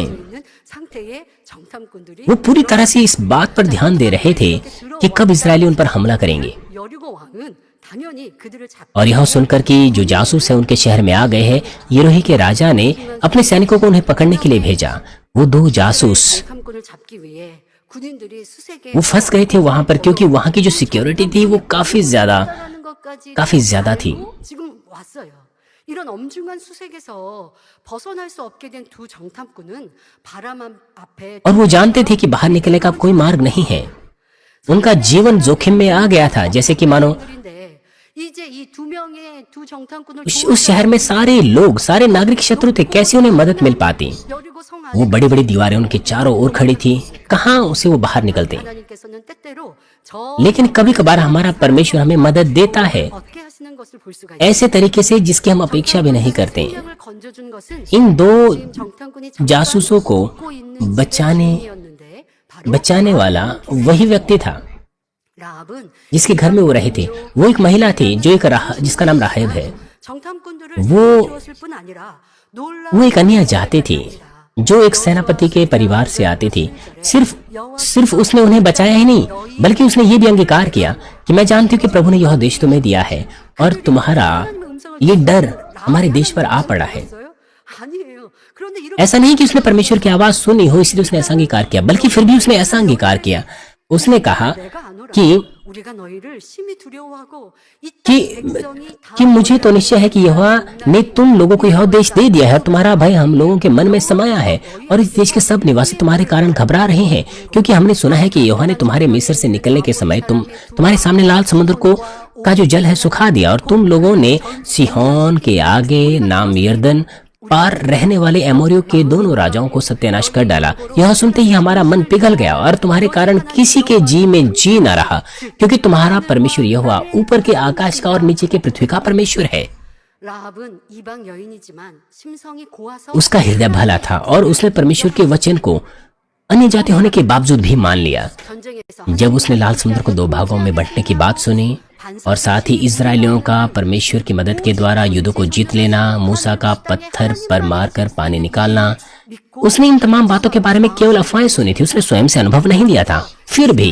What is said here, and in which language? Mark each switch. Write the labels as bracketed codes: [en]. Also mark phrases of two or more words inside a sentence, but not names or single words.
[ko] 있는 상태의 정탐꾼들이 [hi] वो पूरी तरह से इस बात पर ध्यान दे रहे थे कि कब इजरायली उन पर हमला करेंगे। [ko] 여리고 왕은 당연히 그들을 잡 [hi] और यह सुनकर कि जो जासूस है उनके शहर में आ गए हैं, यरोही के राजा ने अपने सैनिकों को उन्हें पकड़ने के लिए भेजा। वो दो जासूस [ko] 정탐꾼을 잡기 위해 군인들이 수색에 [hi] वो फंस गए थे वहां पर, क्योंकि वहां की जो सिक्योरिटी थी वो काफी ज्यादा थी। [ko] 지금 왔어요. 이런 엄중한 수색에서 벗어날 수 없게 된 두 정탐꾼은 바람 앞에 [hi] और वो जानते थे कि बाहर निकलने का अब कोई मार्ग नहीं है। उनका जीवन जोखिम में आ गया था, जैसे कि मानो [ko] 들인데 이제 이 두 명의 두 정탐꾼을 [hi] उस शहर में सारे लोग, सारे नागरिक शत्रु थे, कैसे उन्हें मदद मिल पाती। [ko] 여리고 성 [hi] वो [ko] 안에 [hi] बड़ी बड़ी दीवारें उनके चारों ओर खड़ी थी, कहाँ उसे वो बाहर निकलते। [ko] 하나님께서는 때때로 저 [hi] लेकिन कभी कभार हमारा परमेश्वर हमें मदद देता है [ko] 얻게 하시는 것을 볼 수가 있어요. [hi] ऐसे तरीके से जिसकी हम अपेक्षा भी नहीं करते। [ko] 생명을 건져준 것은 [hi] इन दो [ko] 지금 정탐꾼이 [hi] जासूसों को [ko] 잡고 있는 [hi] बचाने [ko] 시민이었는데 바로 [hi] बचाने वाला वही व्यक्ति था [ko] 라합은 [hi] जिसके घर में वो रहे थे। वो एक महिला थी जो जिसका नाम राहेब है। [ko] 정탐꾼들을 [hi] वो- [ko] 키웠을 뿐 아니라 [hi] वो एक अन्य जाति थी जो एक सेनापति के परिवार से आती थी। सिर्फ उसने उन्हें बचाया ही नहीं, बल्कि उसने ये भी अंगीकार किया कि मैं जानती हूँ कि प्रभु ने यह देश तुम्हें दिया है और तुम्हारा ये डर हमारे देश पर आ पड़ा है। [ko] 아니에요. 그런데 이렇게 [hi] ऐसा नहीं कि उसने परमेश्वर की आवाज सुनी हो इसलिए उसने ऐसा अंगीकार किया, बल्कि फिर भी उसने ऐसा अंगीकार किया। उसने कहा [ko] 내가 안 오라. [hi] कि [ko] 우리가 너희를 심히 두려워하고 이 [hi] कि [ko] 땅 백성이 다 [hi] कि मुझे तो निश्चय है कि यहोवा ने तुम लोगों को यह देश दे दिया है, तुम्हारा भय हम लोगों के मन में समाया है और इस देश के सब निवासी तुम्हारे कारण घबरा रहे हैं, क्योंकि हमने सुना है कि यहोवा ने तुम्हारे मिस्र से निकलने के समय तुम्हारे सामने लाल समुद्र का जो जल है सुखा दिया और तुम लोगों ने सिहोन के आगे नाम यर्दन पार रहने वाले एमोरियों के दोनों राजाओं को सत्यानाश कर डाला। यह सुनते ही हमारा मन पिघल गया और तुम्हारे कारण किसी के जी में जी न रहा, क्योंकि तुम्हारा परमेश्वर यहोवा ऊपर के आकाश का और नीचे के पृथ्वी का परमेश्वर है। [ko] 라합은 이방 여인이지만 심성이 고와서 [hi] उसका हृदय भला था और उसने परमेश्वर के वचन को अन्य जाति होने के बावजूद भी मान लिया। [ko] 전쟁에서 [hi] जब उसने लाल समुद्र को दो भागों में बांटने की बात सुनी और साथ ही इजरायलियों का परमेश्वर की मदद के द्वारा युद्धों को जीत लेना, मूसा का पत्थर पर मारकर पानी निकालना, उसने इन तमाम बातों के बारे में केवल अफवाहें सुनी थी, उसने स्वयं से अनुभव नहीं लिया था।